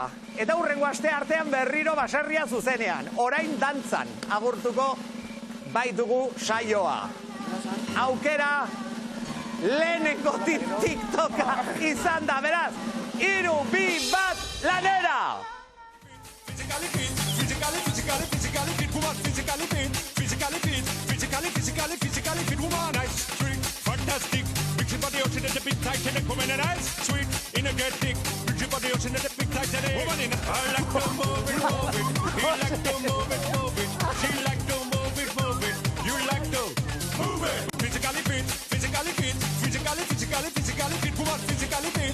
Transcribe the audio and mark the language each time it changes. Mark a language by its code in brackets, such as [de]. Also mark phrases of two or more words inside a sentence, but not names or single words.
[eu] Eta hurrengo aste artean berriro baserria zuzenean. Orain dantzan agurtuko baitugu saioa. Aukera lehenengo TikToka izan da, beraz, 3, 2, 1, lanera! [en] Fantastic, big ship of the ocean and the big Titanic, woman and ice, sweet, energetic, big ship of the ocean and the big Titanic, woman in I like to move it, he like to move it, she like to move it, you like to move it, physically fit, physically fit, woman, physically